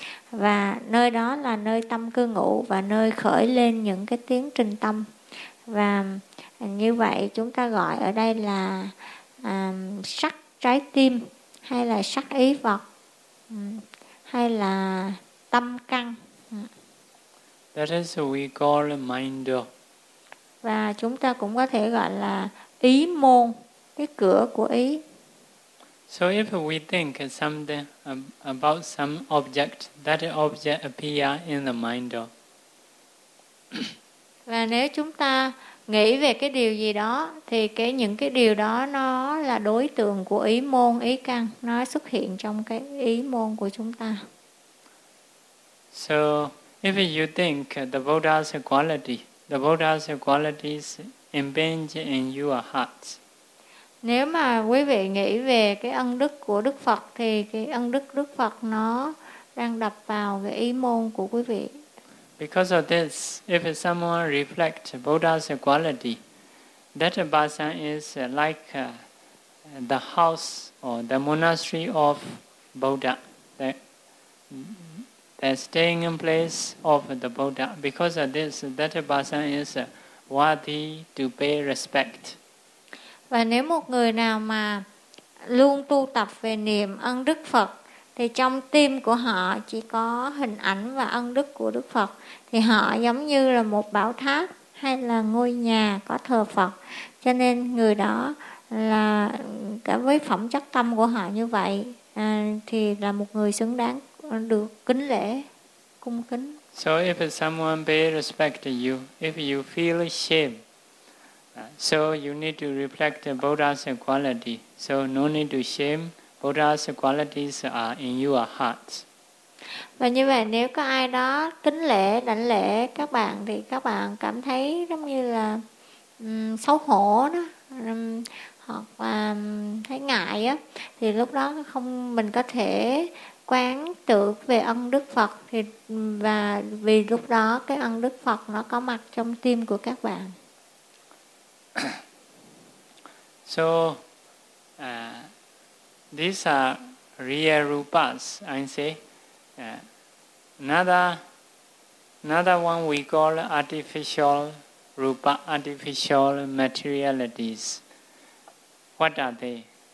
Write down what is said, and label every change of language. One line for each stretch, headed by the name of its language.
Vietnamese: Và nơi đó là nơi tâm cư ngụ và nơi khởi lên những cái tiến trình tâm. Và như vậy chúng ta gọi ở đây là sắc trái tim hay là sắc ý vật hay là tâm căn.
English: That is what we call mind.
Vietnamese: Và chúng ta cũng có thể gọi là ý môn, cái cửa của ý.
English: So if we think something about some object, that object appears in the mind door.
Vietnamese: Và nếu chúng ta nghĩ về cái điều gì đó, thì cái những cái điều đó nó là đối tượng của ý môn, ý căn, nó xuất hiện trong cái ý môn của chúng ta.
English: So if you think the Buddha's quality, the Buddha's qualities impinge in your heart.
Vietnamese: Nếu mà quý vị nghĩ về cái ân đức của Đức Phật thì cái ân đức Đức Phật nó đang đập vào cái ý môn của quý vị.
English: Because of this, if someone reflect Buddha's quality, that person is like the house or the monastery of Buddha. The staying place of the Buddha. Because of this, that person is worthy to pay respect.
Vietnamese: Và nếu một người nào mà luôn tu tập về niệm ân Đức Phật, thì trong tim của họ chỉ có hình ảnh và ân đức của Đức Phật, thì họ giống như là một bảo tháp hay là ngôi nhà có thờ Phật. Cho nên người đó là cả với phẩm chất tâm của họ như vậy, thì là một người xứng đáng được kính lễ, cung kính.
English: So if someone pay respect to you, if you feel shame, so you need to reflect Buddha's quality. So no need to shame. Buddha's qualities are in your heart.
Vietnamese: Và như vậy nếu có ai đó kính lễ, đảnh lễ các bạn thì các bạn cảm thấy giống như là xấu hổ đó, hoặc là thấy ngại á, thì lúc đó không, mình có thể quán tưởng về ân Đức Phật, thì và vì lúc đó cái ân Đức Phật nó có mặt trong tim của các bạn.
English: So these are real rupas, I say. Another one we call artificial rupa, artificial materialities. What are they?